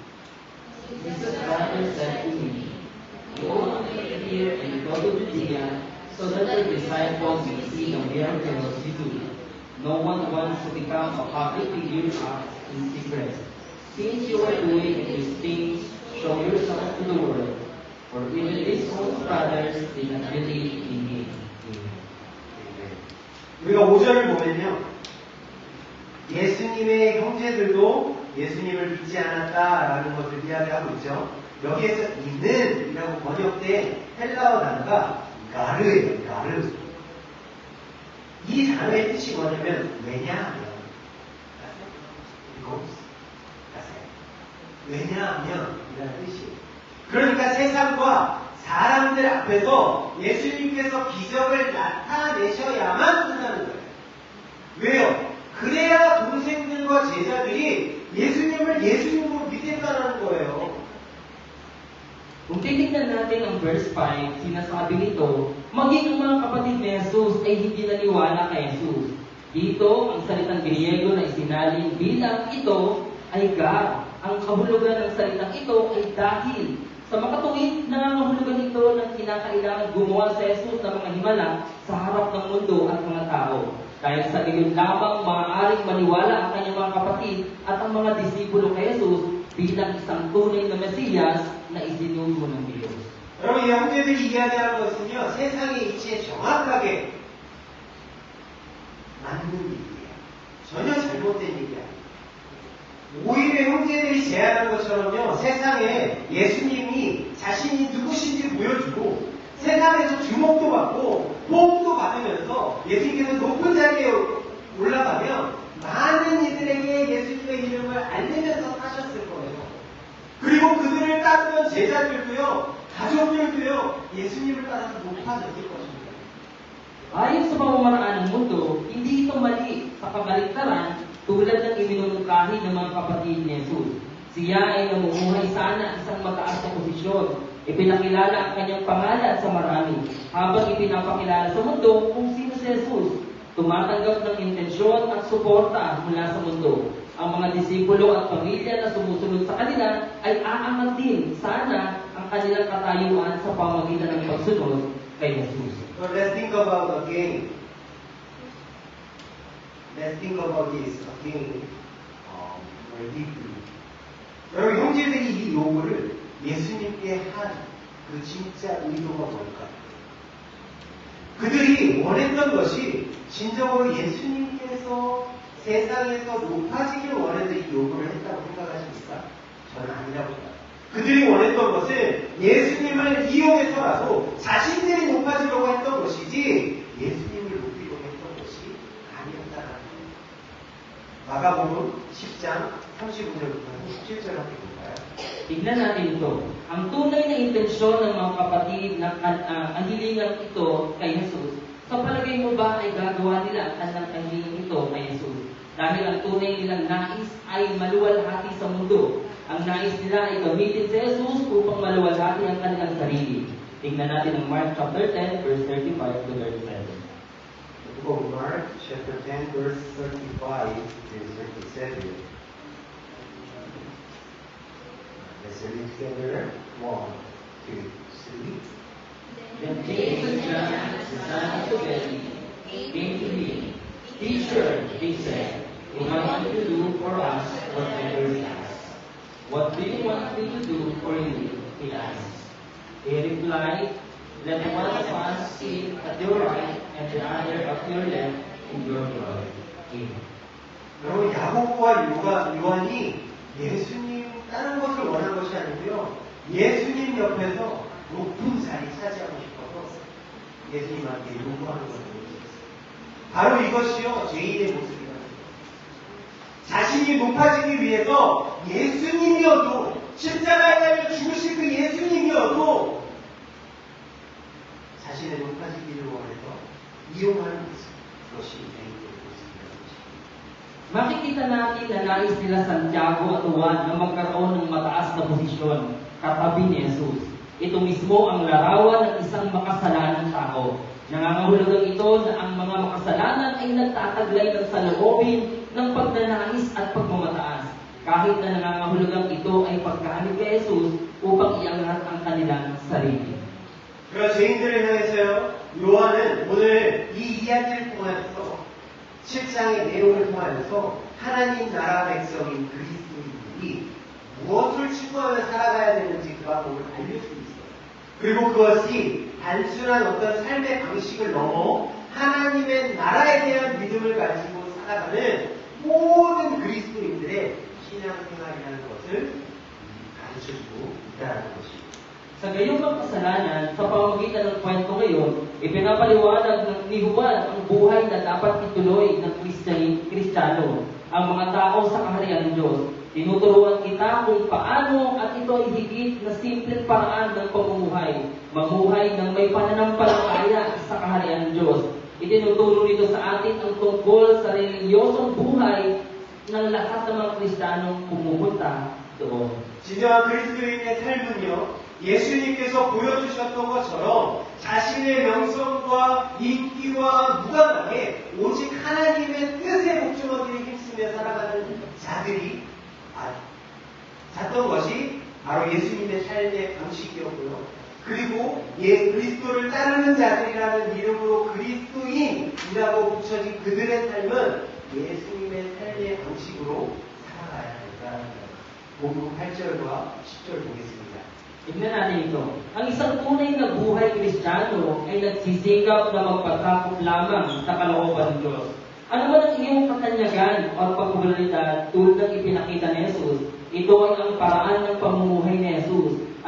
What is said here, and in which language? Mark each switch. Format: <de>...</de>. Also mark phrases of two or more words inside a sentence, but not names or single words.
<en>Jesus rather said to me, Go away here and go to Judea, so that your disciples may see the miracles you do. No one wants to become a public figure in secret. Since you are doing these things, show yourself to the world. For even these false brothers did not believe in me.</en> <ko>우리가 5절을 보면요. 예수님의 형제들도 예수님을 믿지 않았다라는 것을 이야기하고 있죠. 여기에서 있는 이라고 번역된 헬라어 단어가 가르예요. 가르. 이 단어의 뜻이 뭐냐면 왜냐하면 왜냐하면 이라는 뜻이에요. 그러니까 세상과 사람들 앞에서 예수님께서 기적을 나타내셔야만 끝나는 거예요. 왜요? 그래야 동생들과 제자들이 예수님을 예수님으로 믿겠다는 거예요.</ko> <tl>Kung titignan natin ang verse 5, sinasabi nito, maging ang mga kapatid ni Jesus ay hindi naniwala kay Jesus. Dito, ang salitang Griego na isinalin bilang ito ay gar. Ang kahulugan ng salitang ito ay dahil. Sa makatuwid, nangangahulugan ito ng kinakailangan gumawa sa Jesus ng mga himala sa harap ng mundo at mga tao. Dahil sa gayon lamang maaaring maniwala ang kanyang mga kapatid at ang mga disipulo kay Jesus bilang isang tunay na Mesiyas na isinugo ng Diyos.</tl> <ko>여러분, 이 형제들이 이야기하는 것은요, 세상의 이치에 정확하게 맞는 일이에요. 전혀 잘못된 일이 아니에요. 오히려 형제들이 제안한 것처럼요, 세상에 예수님이 자신이 누구신지 보여주고, 세상에서 주목도 받고, 호응도 받으면서 예수님께서 높은 자리에 올라가면 많은 이들에게 예수님의 이름을 알리면서 사셨을 거예요. 그리고 그들을 따르던 제자들도요, 가족들도요, 예수님을 따라서 높아졌을 것입니다.</ko> <tl>Ayon sa pamamaraan ng mundo, hindi ito mali sa kabaligtaran tulad ng iminumungkahi ng mga kapatid ni Jesus. Siya ay namumuhay sana isang mataas na posisyon. Ipinakilala ang kanyang pangalan sa marami, habang ipinapakilala sa mundo kung sino si Jesus. Tumatanggap ng intensyon at suporta mula sa mundo. Ang mga disipulo at pamilya na sumusunod sa kanila ay aangat din sana ang kanilang katayuan sa pamamagitan ng pagsunod kay Jesus.</tl> <en>So let's think about again. Let's think about this again. Very deeply.</en> <ko>여러분, 형제들이 이 요구를 예수님께 한 그 진짜 의도가 뭘까? 그들이 원했던 것이 진정으로 예수님께서 세상에서 높아지길 원해서 이 요구를 했다고 생각하십니까? 저는 아니라고 생각합니다. 그들이 원했던 것은 예수님을 이용해서라도 자신들이 높아지려고 했던 것이지 예수님을 높이려고 했던 것이 아니었다는 겁니다. 마가복음 10장 35절부터 37절 함께 볼까요?</ko> <tl>Tignan natin ito. Ang tunay na intensyon ng mga kapatid na ang hilingan ito kay Jesus, sa palagay mo ba ay gagawa nila ang kanilang hilingan ito kay Jesus? Dahil ang tunay nilang nais ay maluwalhati sa mundo. Ang nais nila ay gamitin si Jesus upang maluwalhati ang kanilang sarili. Tignan natin ang</tl> <en>Mark chapter 10, verse 35 to 37. Let's go Mark chapter 10 verse 35 and 37. Let's read together. 1, 2, 3. Then James and John, the son of Zebedee, came to him. Teacher, they said, we want you to do for us whatever we ask. What do you want me to do for you? He asked. They replied, let one of us sit at your right and the other at your left in your glory. Amen.</en> <ko>여러분, 야고보와 요한이 예수님 다른 것을 원한 것이 아니고요. 예수님 옆에서 높은 자리 차지하고 싶어서 예수님한테 요구하는 것을 보여주셨어요. 바로 이것이요, 죄인의 모습이라는 거예요. 자신이 높아지기 위해서 예수님이어도 십자가에 달려 죽으실 그 예수님이어도 자신의 높아지기를 원해서 이용하는 모습. 그것이 죄인의 모습이라는 것입니다.</ko> <tl>Makikita natin na nais nila Santiago at Juan na magkaroon ng mataas na posisyon katabi ni Jesus. Ito mismo ang larawan ng isang makasalanang tao. Nangangahulugan ito na ang mga makasalanan ay nagtataglay ng saloobin ng pagnanais at pagmamataas. Kahit na nangangahulugan ito ay pagkahanip kay Jesus upang iangat ang kanilang sarili.</tl> <ko>그런 죄인들을 향해서요, 요한은 오늘 이 이야기를 통해서 7장의 내용을 통하여서 하나님 나라 백성인 그리스도인들이 무엇을 추구하며 살아가야 되는지 그 방법을 알려주고 있어요. 그리고 그것이 단순한 어떤 삶의 방식을 넘어 하나님의 나라에 대한 믿음을 가지고 살아가는 모든 그리스도인들의 신앙생활이라는 것을 가르쳐주고 있다는 것입니다.</ko> <tl>Sa gayong kasalanan, sa pamamagitan ng kwento ngayon, ipinapaliwanag ni Juan ang buhay na dapat ituloy ng Kristiyano, ang mga tao sa kaharian ng Diyos. Tinuturuan kita kung paano at ito ay higit na simpleng paraan ng pamumuhay, mamuhay ng may pananampalataya sa kaharian ng Diyos. Itinuturo nito sa atin ang tungkol sa reliyosong buhay ng lahat ng mga Kristiyanong pumupunta doon.</tl> <ko>진정한 그리스도인의 삶은요, 예수님께서 보여주셨던 것처럼 자신의 명성과 인기와 무관하게 오직 하나님의 뜻에 목숨하기를 힘쓰며 살아가는 자들이 잤던 것이 바로 예수님의 삶의 방식이었고요. 그리고 그리스도를 따르는 자들이라는 이름으로 그리스도인이라고 붙여진 그들의 삶은 예수님의 삶의 방식으로 살아가야 한다는 거예요. 복음 8절과 10절 보겠습니다.</ko> <tl>Tignan natin ito. Ang isang tunay na buhay Kristiyano ay nagsisikap na magpagkakop lamang sa kalooban ng Diyos. Ano man ang iyong katanyagan o pagpapalidad tulad ng ipinakita ni Jesus, ito ay ang paraan ng pamumuhay ni Jesus.</tl>